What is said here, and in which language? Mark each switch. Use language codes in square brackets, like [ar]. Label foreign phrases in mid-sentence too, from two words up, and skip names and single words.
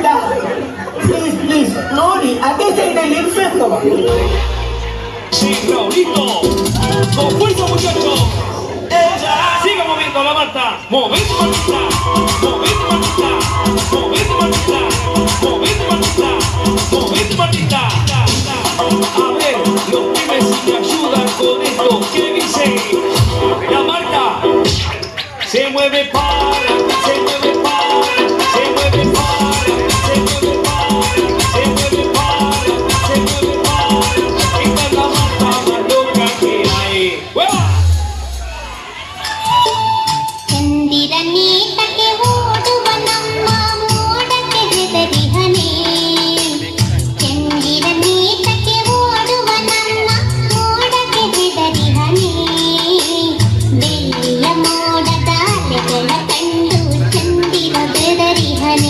[en] please please [kn] ನೋಡಿ, ಅದೇ ಸೈಡಲ್ಲಿ ಇರ್ಬೇಕು. [es] Con fuerza muchachos, siga moviendo la mata, movimiento manita, movimiento manita, movimiento manita, movimiento manita, movimiento manita. A ver, los pibes si me ayudan con esto, ¿qué dice? La Marta se mueve para, se mueve para, se mueve para, se mueve para, se mueve para, se mueve para. Esta es la Marta más loca que hay. ¡Hueva! [kn] ಚಂದಿರನೀತಕ್ಕೆ ಓಡುವ ನಮ್ಮ ಮೋಡಕ್ಕೆ ಹೆದರಿಹನೆ. ಚಂದಿರನೀತಕ್ಕೆ ಓಡುವ ನಮ್ಮ ಮೋಡಕ್ಕೆ ಹೆದರಿಹನೆ. ಬೆಳ್ಳಿಯ ಮೋಡದ ಅಲೆಗಳ ಕಂಡು ಚಂದಿರ ಬೆದರಿಹನೆ.